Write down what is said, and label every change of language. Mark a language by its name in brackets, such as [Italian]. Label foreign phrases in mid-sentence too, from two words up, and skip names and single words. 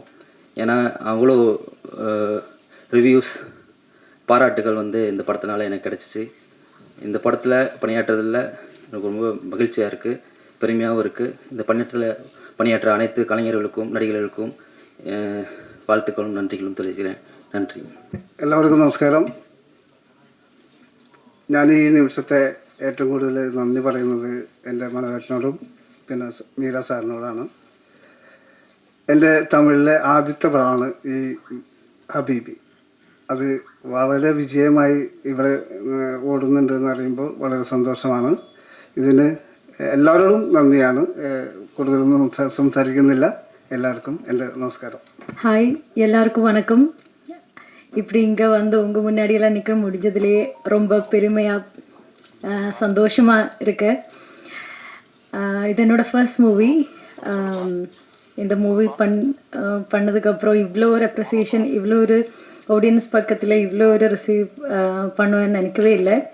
[Tamil] ஏன்னா அவ்வளோ ரிவ்யூஸ், பாராட்டுகள் வந்து இந்த படத்தினால எனக்கு கிடச்சிச்சு. இந்த படத்தில் பணியாற்றுறதில் எனக்கு ரொம்ப மகிழ்ச்சியாக இருக்குது, பெருமையாகவும் இருக்குது. இந்த பணியாற்ற அனைத்து கலைஞர்களுக்கும் நடிகர்களுக்கும் வாழ்த்துக்களும் நன்றிகளும் தெரிவிக்கிறேன். [Malayalam] നന്ദി. എല്ലാവർക്കും നമസ്കാരം. ഞാൻ ഈ നിമിഷത്തെ ഏറ്റവും കൂടുതൽ നന്ദി പറയുന്നത് എൻ്റെ മനോഹരനോടും പിന്നെ മീര സാറിനോടാണ്. എൻ്റെ തമിഴിലെ ആദ്യത്തെ പടമാണ് ഈ ഹബീബി. അത് വളരെ വിജയമായി ഇവിടെ ഓടുന്നുണ്ടെന്ന് അറിയുമ്പോൾ വളരെ സന്തോഷമാണ്. ഇതിന് എല്ലാവരോടും നന്ദിയാണ്. കൂടുതലൊന്നും സംസാരിക്കുന്നില്ല. [Tamil] எல்லாருக்கும் എൻ്റെ நமஸ்காரம். ஹாய், எல்லாருக்கும் வணக்கம். இப்படி இங்கே வந்து உங்கள் முன்னாடியெல்லாம் நிற்க முடிஞ்சதுலேயே ரொம்ப பெருமையாக சந்தோஷமாக இருக்கு. இது என்னோட [English] first movie. [Tamil] இந்த மூவி பண்ணதுக்கப்புறம் இவ்வளோ ஒரு அப்ரிசியேஷன், இவ்வளோ ஒரு ஆடியன்ஸ் பக்கத்தில் இவ்வளோ ஒரு ரிசீவ் பண்ணுவேன்னு நினைக்கவே இல்லை.